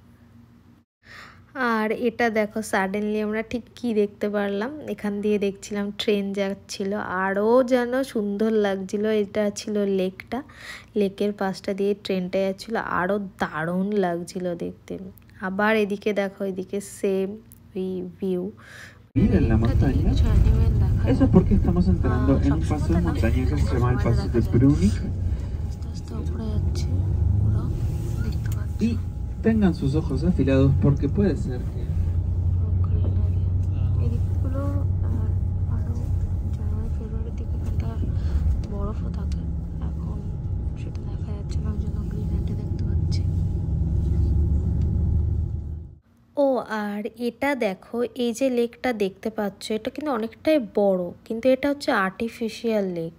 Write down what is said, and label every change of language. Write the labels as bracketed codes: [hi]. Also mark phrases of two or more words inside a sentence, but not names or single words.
[bn] আর এটা দেখো সাডেনলি আমরা ঠিক কি দেখতে পারলাম, এখান দিয়ে দেখছিলাম ট্রেন যাচ্ছিল, আরও যেন সুন্দর লাগছিল। এটা ছিল লেকটা, লেকের পাশটা দিয়ে ট্রেনটা যাচ্ছিলো, আরও দারুণ লাগছিল দেখতে। আবার এদিকে দেখো, এদিকে সেম ওই ভিউ। [es] Miren la montaña. Eso es porque estamos entrando en un paso de montaña que se llama el paso de Brunig. Y tengan sus ojos afilados porque puede ser que... [bn] ও আর এটা দেখো, এই যে লেকটা দেখতে পাচ্ছ এটা কিন্তু অনেকটাই বড়, কিন্তু এটা হচ্ছে [en] artificial lake.